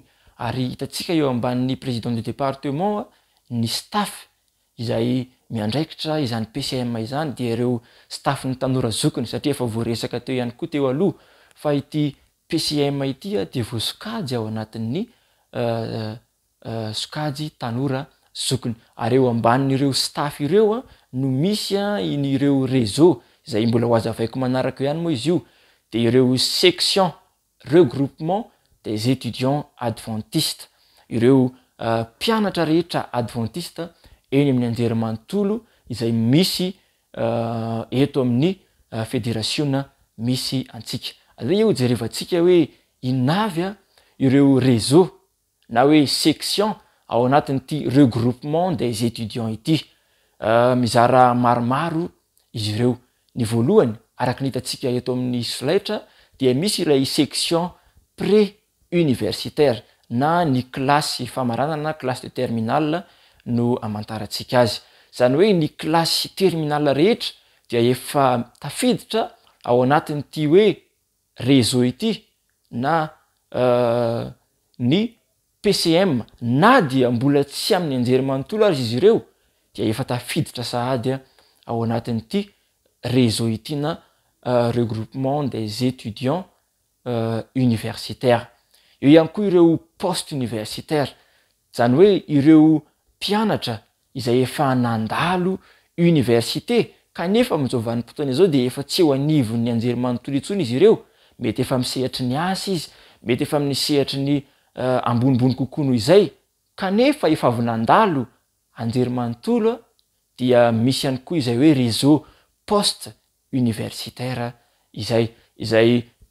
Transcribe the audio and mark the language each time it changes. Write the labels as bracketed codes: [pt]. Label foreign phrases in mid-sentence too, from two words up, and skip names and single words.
[mg] Ary hitantsika eo ambanin'ny [fr] président du département [mg] ny staff izay miandraikitra izany PCM izany dia ireo staff ny tanora zokiny satria efa voaresaka teo ihany koa teo aloha fa ity PCM ity dia voasokajy ao anatin'ny sokajy tanora zokiny. Ary eo ambanin'ireo staff ireo no misy ireo réseau izay mbola ho azavaiko manaraka ihany moa izy io dia ireo section [fr] regroupement des étudiants adventistes, [mg] ireo mpianatra rehetra adventiste eny amin'ny anjerimanontolo izay misy eto amin'ny fédération misy antsika. Aleo eo jerevantsika hoe inavy ireo réseau na hoe section ao anatin'ity [fr] regroupement des étudiants [mg] ity. Mizara maromaro izy ireo. Ny voalohany araka ny hitantsika eto amin'ny slaitra dia misy ilay [fr] section pré-universitaire [mg] na ny klasy famaranana na [fr] classe de terminale [mg] no amantarantsika azy. Zany hoe ny klasy terminale rehetra dia efa tafiditra ao anatin'ity hoe réseau ity na ny PCM na dia mbola tsy amin'ny anjerimanontolo ary izy ireo dia efa tafiditra sahady ao anatin'ity réseau ity na [fr] regroupement des étudiants universitaires. [mg] Eo ihany koa ireo [fr] poste universitaire, [mg] zany hoe ireo mpianatra izay efa nandalo université kanefa amin'izao vanim-potoana izao dia efa tsy eo anivon'ny anjerimanontolo intsony izy ireo, mety efa misehatry ny asa izy, mety efa amin'ny sehatry ny ambonimbony kokoa noho izay kanefa efa avy nandalo anjery manontolo dia misy ihany koa izay hoe [fr] réseau poste universitaire [mg] izay